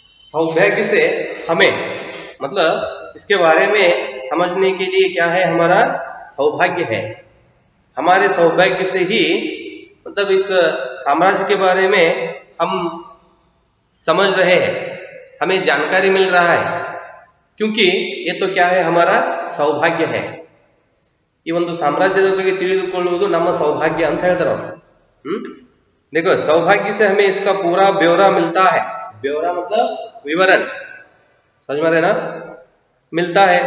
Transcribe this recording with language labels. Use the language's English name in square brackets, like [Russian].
[Hindi] सौभाग्य से हमें मतलब इसके बारे में समझने के लिए क्या है, हमारा सौभाग्य है। हमारे सौभाग्य से ही मतलब इस साम्राज्य के बारे में हम समझ रहे हैं, हमें जानकारी मिल रहा है, क्योंकि ये तो क्या है, हमारा सौभाग्य है। [Kannada] ಈ ಒಂದು ಸಾಮ್ರಾಜ್ಯದ ಬಗ್ಗೆ ತಿಳಿದುಕೊಳ್ಳುವುದು ನಮ್ಮ सौभाग्य ಅಂತ ಹೇಳ್ತಾರೆ ಅವರು। [Hindi] देखो, सौभाग्य से हमें इसका पूरा ब्यौरा मिलता है। ब्यौरा मतलब विवरण, समझ में आ रहे ना, मिलता है।